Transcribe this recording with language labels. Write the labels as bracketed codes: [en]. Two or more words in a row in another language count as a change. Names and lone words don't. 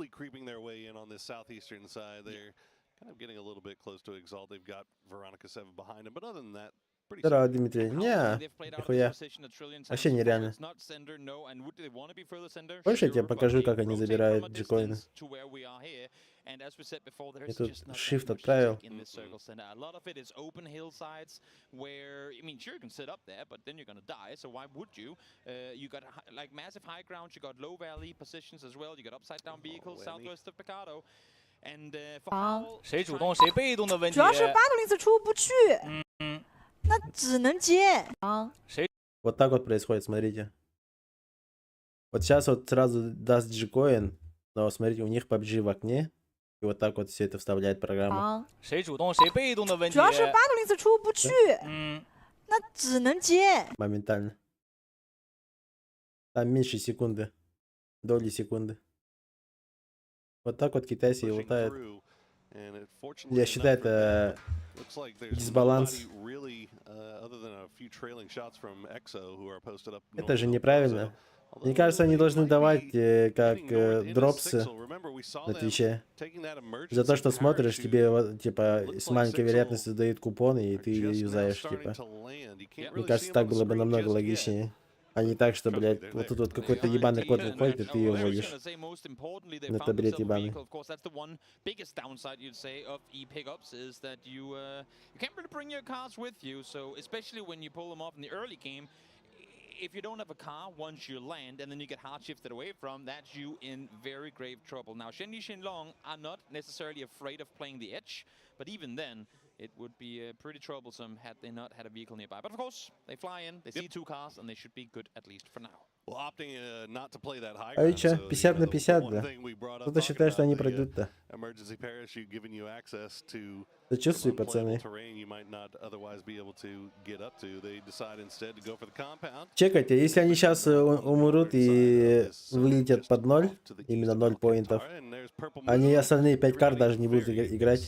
[ru] Здорово, Дмитрий. Не, нихуя. Вообще нереально. Больше я тебе покажу, как они забирают джекоины. Я тут shift отправил. [zh] 主要是801出不去，那只能接。 [ru] Вот так вот происходит, смотрите. Вот сейчас вот сразу даст джекоин, но смотрите, у них PUBG в окне. И вот так вот все это вставляет программа. [zh] 主要是801出不去，那只能接。 [ru] Моментально. Там меньше секунды. Доли секунды. Вот так вот китайцы и лутают. Я считаю, это дисбаланс. Это же неправильно. Мне кажется, они должны давать как дропсы на Твиче. За то, что смотришь, тебе типа с маленькой вероятностью дают купоны, и ты юзаешь, типа. Мне кажется, так было бы намного логичнее. А не так, что, блядь, вот тут вот какой-то ебаный код выходит, и ты его вводишь. Ну, это бред ебаный. [en] If you don't have a car, once you land and then you get hard shifted away from, that's you in very grave trouble. Now, Shen Yi Shenlong are not necessarily afraid of playing the edge, but even then, it would be pretty troublesome had they not had a vehicle nearby. But of course, they fly in, they see two cars, and they should be good at least for now. [ru] А и чё, 50 на 50, да? Кто-то считает, что они пройдут-то. Сочувствуй, пацаны. Чекайте, если они сейчас умрут и вылетят под 0, именно 0 поинтов, они остальные 5 карт даже не будут играть.